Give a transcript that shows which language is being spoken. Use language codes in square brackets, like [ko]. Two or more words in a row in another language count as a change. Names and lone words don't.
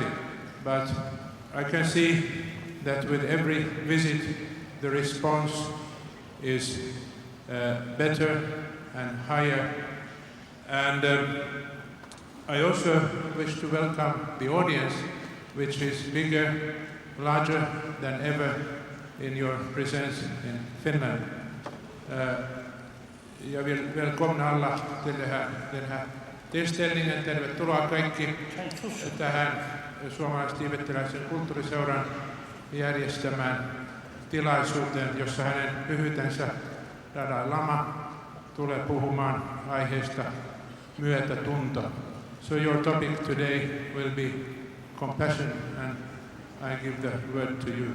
[en] But I can see that with every visit the response is better and higher. And I also wish to welcome the audience, which is bigger, larger than ever in your presence in Finland. [sv] Jag vill välkomna alla till den här tillställningen. [fi] Tervetuloa kaikki tähän suomalais-tiibetiläisen kulttuuriseuran järjestämään tilaisuuteen, jossa hänen pyhyytensä Dalai Lama tulee puhumaan aiheesta myötätunto. [en] So your topic today will be compassion, and I give the word to you.